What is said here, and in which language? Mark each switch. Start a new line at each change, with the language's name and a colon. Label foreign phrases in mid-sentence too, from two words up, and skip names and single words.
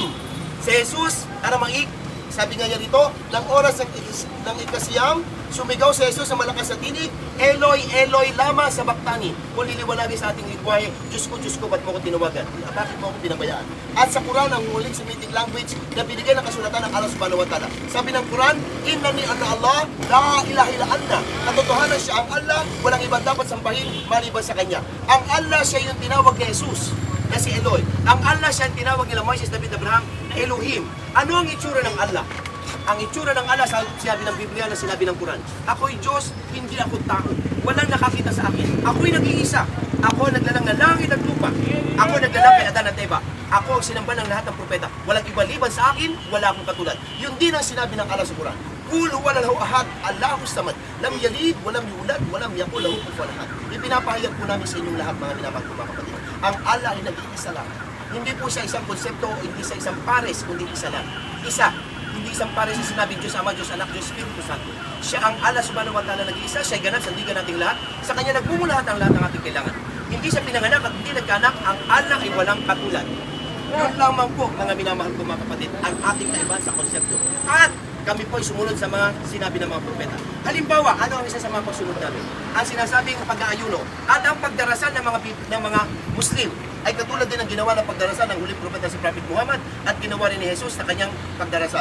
Filipino: Si Jesus, Aramaik, sabi nga niya rito, ng oras ng ikasiyam, sumigaw si Jesus sa malakas na tinig,
Aramaic: Eloi, Eloi, lama sabachthani.
Filipino: Kung liliwanagin sa ating lingwahe, Diyos ko, ba't mo ko tinawagan? Bakit mo ako pinabayaan? At sa Quran, ang huling
English: Semitic language
Filipino: na binigyan ng kasulatan ng
Arabic: الله سبحانه وتعالى.
Filipino: Sabi ng Quran,
Arabic: إنني أنا الله لا إله إلا أنا.
Filipino: Katotohanan siya ang Allah, walang ibang dapat sambahin maliban sa Kanya. Ang Allah siya yung tinawag ni Jesus na si Eloi. Ang Allah siya ang tinawag nila Moises, David, Abraham na Elohim. Ano ang itsura ng Allah? Ang itsura ng Allah sa sinabi ng Biblia na sinabi ng Quran. Ako'y Diyos, hindi ako tao. Walang nakakita sa akin. Ako'y nag-iisa. Ako ang naglalang ng langit at lupa. Ako ang naglalang kay Adan at Eva. Ako ang sinamba ng lahat ng propeta. Walang iba liban sa akin, wala akong katulad. Yun din ang sinabi ng Allah sa Quran.
Arabic: قل هو الله أحد الله الصمد لم يلد ولم يولد ولم يكن له كفوا أحد.
Filipino: Ipinapahayag po namin sa inyong lahat mga minamahal ko mga kapatid. Ang Allah ay nag-iisa lang. Hindi po siya isang konsepto, hindi siya isang pares, kundi isa lang. Isa. Hindi isang pares sa sinabi Diyos Ama, Diyos Anak, Diyos Espiritu Santo. Siya ang
Arabic: الله سبحانه وتعالى
Filipino: nag-iisa, siya ganap, sandigan nating lahat. Sa Kanya nagmumulahat ang lahat ng ating kailangan. Hindi siya pinanganak at hindi nagkanak, ang Allah ay walang katulad. Yun lamang po, mga minamahal ko mga kapatid, ang ating kaibahan sa konsepto. At kami po ay sumunod sa mga sinabi ng mga propeta. Halimbawa, ano ang isa sa mga pagsunod namin? Ang sinasabing pag-aayuno at ang pagdarasal ng mga Muslim ay katulad din ang ginawa ng pagdarasal ng huling propeta si Prophet Muhammad at ginawa rin ni Jesus sa kanyang pagdarasal.